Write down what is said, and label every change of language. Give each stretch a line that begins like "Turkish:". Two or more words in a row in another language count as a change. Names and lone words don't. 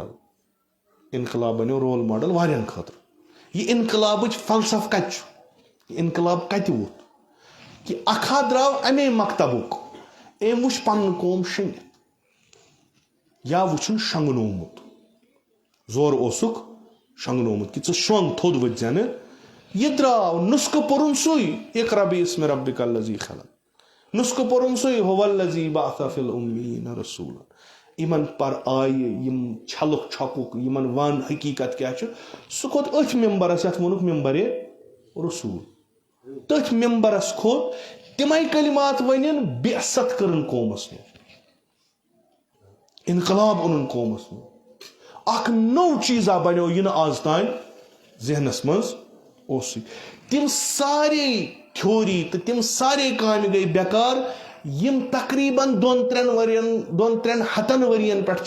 Kashmiri: ماڈل واریاہن خٲطرٕ یہِ انقلابٕچ فلسفہٕ کتہِ چھُ یہِ انقلاب کتہِ ووٚتھ کہِ اکھا درٛاو امے مکتبُک أمۍ وٕچھ پنُن قوم شٔنگِتھ یا وٕچھُن شۄنٛگنومُت زورٕ اوسُکھ شۄنٛگنومُت کہِ ژٕ شۄنٛگ تھوٚد ؤتھۍ زِ نہٕ یہِ درٛاو نُسخہٕ پوٚرُن سُے
Arabic: اقرأ باسم ربک الذی خلق
Kashmiri: نُسخہٕ پوٚرُن سُے
Arabic: هو الذی بعث فی الامیٖن رسولا
Kashmiri: یِمن پر آیہِ یِم چھلُکھ چھۄکُکھ یِمن ون حقیٖقت کیاہ چھُ سُہ کھوٚت أتھۍ ممبرس یتھ ووٚنُکھ ممبرِ رسول تٔتھۍ ممبرس کھوٚت تِمے کلمات ؤنِن بعثت کٔرٕن قومس منٛز انقلاب اوٚنُن قومس منٛز اکھ نوٚو چیٖزا بنیو یہِ نہٕ آز تانۍ ذہنس منٛز اوسُے تِم سارے تھیوری تہٕ تِم سارے کامہِ گٔے بیکار یِم تقریٖبن 2-3 ہتن ؤرین پٮ۪ٹھ